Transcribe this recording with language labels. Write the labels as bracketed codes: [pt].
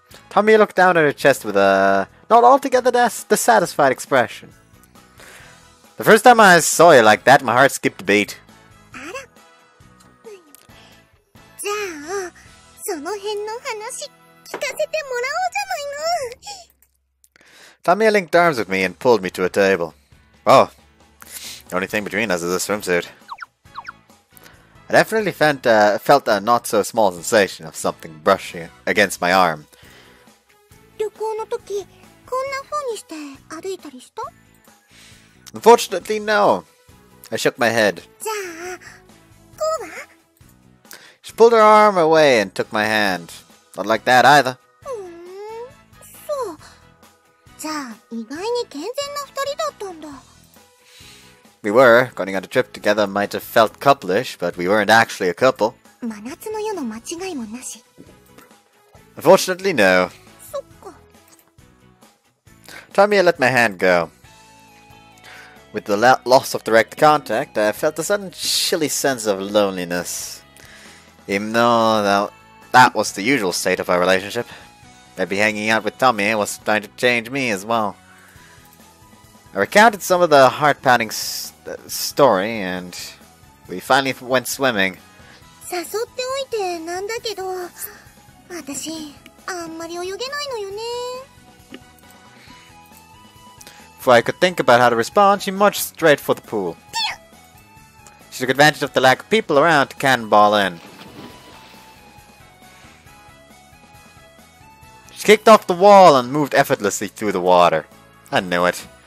[en] Tamie looked down at her chest with a not altogether dissatisfied expression. The first time I saw you like that, my heart skipped a beat. [ja] あら。じゃあ、その辺の話聞かせてもらおうじゃないの。 [en] Tamie linked arms with me and pulled me to a table. Oh, the only thing between us is a swimsuit. I definitely felt a not-so-small sensation of something brushing against my arm. [ja] 旅行の時、こんな風にして歩いたりした？ [en] Unfortunately, no. I shook my head. [ja] じゃあ、こうは？ [en] She pulled her arm away and took my hand. Not like that either. [ja] そう。じゃあ、意外に健全な二人だったんだ。 [en] We were. Going on a trip together might have felt couplish, but we weren't actually a couple. [ja] 真夏の夜の間違いもなし。 [en] Unfortunately, no. [ja] そっか。 [en] Tamie let my hand go. With the loss of direct contact, I felt a sudden chilly sense of loneliness. Even though that was the usual state of our relationship. Maybe hanging out with Tamie was starting to change me as well. I recounted some of the heart-pounding story, and we finally went swimming. [ja] 誘っておいてなんだけど、私、あんまり泳げないのよね。 [en] Before I could think about how to respond, she marched straight for the pool. She took advantage of the lack of people around to cannonball in. She kicked off the wall and moved effortlessly through the water. I knew it.